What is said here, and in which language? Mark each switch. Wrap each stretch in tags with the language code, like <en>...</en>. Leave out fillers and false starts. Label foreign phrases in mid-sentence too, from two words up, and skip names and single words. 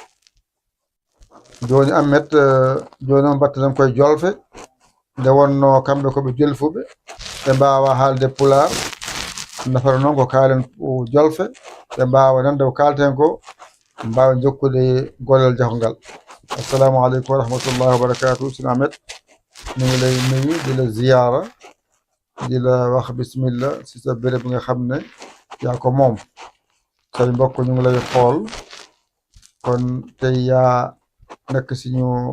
<ff>Joni Ahmed joni noon battaten koye jolfe nde wonno kamɓe koɓe jolfuɓe ɓe mbawa haalde Pulaar nafata noon ko kaalen jolfe ɓe mbawa nande ko kalten ko mbawa jokkude gollal jahogal.</ff> <ar>السلام عليكم ورحمة الله وبركاته.</ar> <wo>Sina Ahmed ñu ngi lay nuyu di la ziyaara di la wax bismillah si sa béréb nga xam ne yaa ko moom say mbokk ñu ngi lay xool kon tey yaa nekk si ñu</wo>